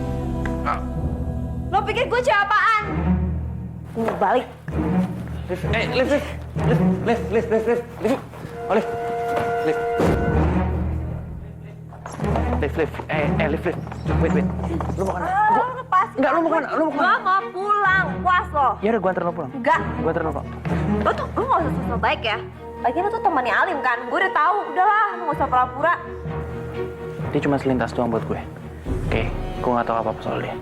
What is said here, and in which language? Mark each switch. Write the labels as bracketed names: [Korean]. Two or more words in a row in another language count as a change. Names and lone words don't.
[Indonesian] Lo pikir gue cewek apaan? Ini balik. Liv. Oh, Liv. Liv. Wait. Lu mau kemana? Lo lepas. Enggak, lu mau kemana? Gue mau pulang. Puas lo. Ya udah, gua anterin lu pulang. Enggak. Gua anterin lu kok. Lo tuh, lo gak usah sosok baik ya. Lagian lo tuh temannya Alim kan. Gue udah tahu. Udahlah, lo gak usah pura-pura. Dia cuma selintas doang buat gue. Oke, gua nggak tahu apa-apa soal dia.